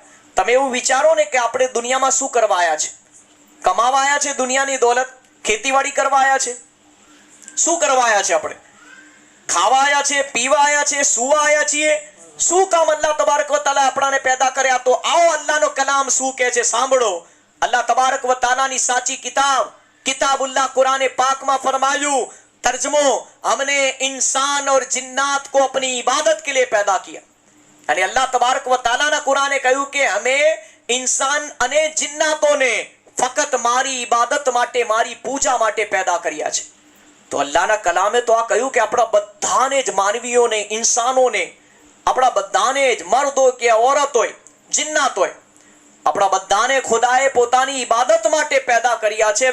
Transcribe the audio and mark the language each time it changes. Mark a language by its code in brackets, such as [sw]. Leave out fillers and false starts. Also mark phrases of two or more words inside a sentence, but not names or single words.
[gu] તમે એવું વિચારો ને કે આપણે દુનિયામાં શું કરવા આવ્યા છે? કમાવા આવ્યા છે દુનિયાની દોલત? ખેતીવાડી કરવા આવ્યા છે? શું કરવા આવ્યા છે? આપણે ખાવા આવ્યા છે, પીવા આવ્યા છે, સુવા આવ્યા છીએ? શું કામ [ar] الله تبارك وتعالى [gu] આપણાને પેદા કર્યા? તો આવો અલ્લાહનો કલામ શું કહે છે, સાંભળો. [ar] الله تبارك وتعالى [gu] ની સાચી કિતાબ [hi] किताबुल्लाह कुरान पाक में फरमायूं, तर्जमो, हमने इंसान और जिन्नात को अपनी इबादत के लिए पैदा किया। [gu] यानी [ar] الله تبارك وتعالى [gu] ના કુરાને કહ્યું કે અમે इंसान અને जिन्नातोने ફક્ત મારી ઇબાદત માટે, મારી પૂજા માટે પેદા કર્યા છે। તો અલ્લાહના કલામે તો આ કહ્યું કે આપણા બધાને જ, માનવીઓને, ઇન્સાનોને, આપણા બધાને જ, મર્દ હોય કે औरत હોય, જિન્નાત હોય, આપણા બધાને ખુદાએ પોતાની ઇબાદત માટે પેદા કર્યા છે।